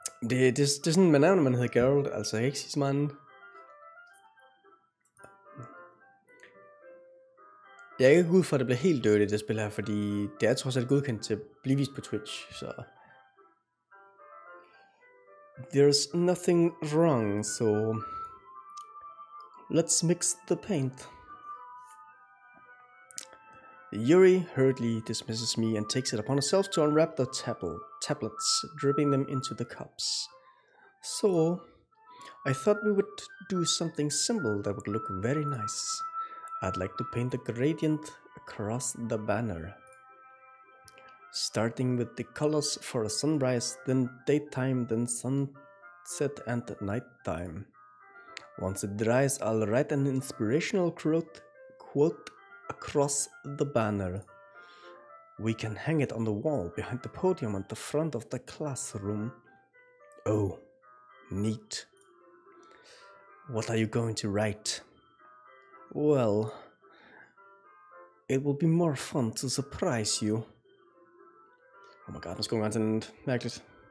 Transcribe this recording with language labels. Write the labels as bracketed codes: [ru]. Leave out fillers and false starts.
[da] Det er sådan, man er, når man hedder Geralt, altså jeg kan ikke sige så meget andet. Jeg er ikke ud fra, at det bliver helt dirty, det spil her, fordi det er trods alt godkendt til at blive vist på Twitch, så... [en] There's nothing wrong, so... Let's mix the paint. Yuri hurriedly dismisses me and takes it upon herself to unwrap the tablets, dripping them into the cups. So, I thought we would do something simple that would look very nice. I'd like to paint a gradient across the banner. Starting with the colors for a sunrise, then daytime, then sunset and nighttime. Once it dries, I'll write an inspirational quote across the banner. We can hang it on the wall behind the podium at the front of the classroom. Oh, neat. What are you going to write? Well, it will be more fun to surprise you. Oh my god, [da] nu skal hun sådan noget mærkeligt.